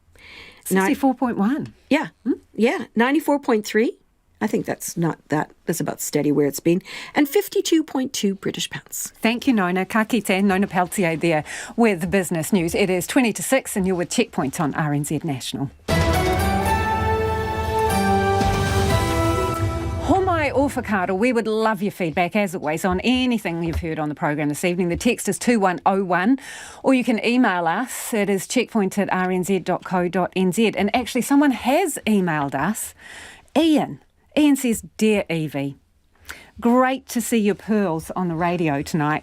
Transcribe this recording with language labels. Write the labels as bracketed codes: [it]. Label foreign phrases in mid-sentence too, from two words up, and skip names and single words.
[en] 64.1? Yeah. Yeah. 94.3. I think that's about steady where it's been. And 52.2 British pounds. Thank you, Nona. [mi] Ka kite, [en] Nona Peltier there with Business News. It is 20 to 6 and you're with Checkpoint on RNZ National. [mi] Homai o whakaaro, [en] we would love your feedback, as always, on anything you've heard on the program this evening. The text is 2101, or you can email us. It is checkpoint@rnz.co.nz. And actually, someone has emailed us. Ian says, Dear Evie, great to see your pearls on the radio tonight.